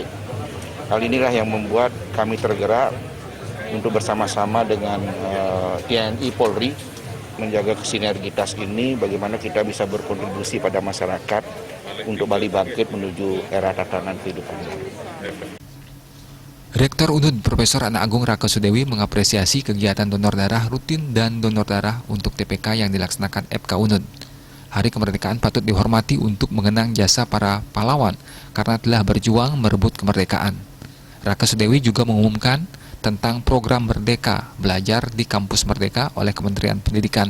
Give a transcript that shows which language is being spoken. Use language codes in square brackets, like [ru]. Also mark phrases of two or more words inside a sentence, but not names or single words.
[id] Hal inilah yang membuat kami tergerak untuk bersama-sama dengan TNI Polri menjaga sinergitas ini, bagaimana kita bisa berkontribusi pada masyarakat untuk Bali bangkit menuju era tatanan kehidupan baru. Rektor Unut Profesor Ana Agung Raka Sudewi mengapresiasi kegiatan donor darah rutin dan donor darah untuk TPK yang dilaksanakan FK Unut. Hari kemerdekaan patut dihormati untuk mengenang jasa para pahlawan karena telah berjuang merebut kemerdekaan. Raka Sudewi juga mengumumkan tentang program Merdeka Belajar di Kampus Merdeka oleh Kementerian Pendidikan.